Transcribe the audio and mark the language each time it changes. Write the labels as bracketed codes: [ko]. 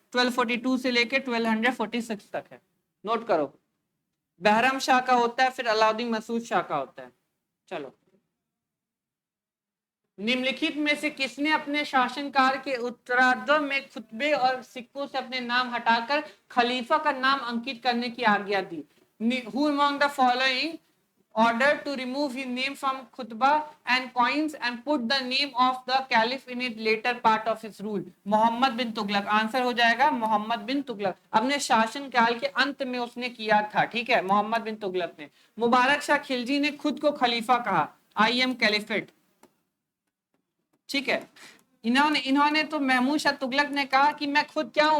[hi] 1242 से लेकर 1246 तक है। नोट करो, बहरम शाह का होता है, फिर अलाउद्दीन मसूद शाह का होता है। चलो, निम्नलिखित में से किसने अपने शासनकाल के उत्तरार्ध में खुतबे और सिक्कों से अपने नाम हटाकर खलीफा का नाम अंकित करने की आज्ञा दी? [en] Who among the following ordered to remove his name from khutbah and coins and put the name of the caliph in its later part of his rule? [hi] Mohammad bin Tughlaq. Answer हो जाएगा मोहम्मद बिन तुगलक। अपने शासनकाल के अंत में उसने किया था, ठीक है, मोहम्मद बिन तुगलक ने। मुबारक शाह खिलजी ने खुद को खलीफा कहा, [en] I am caliphate, [hi] ठीक है। इन्होंने तो महमूद शाह तुगलक ने कहा कि मैं खुद क्या हूं?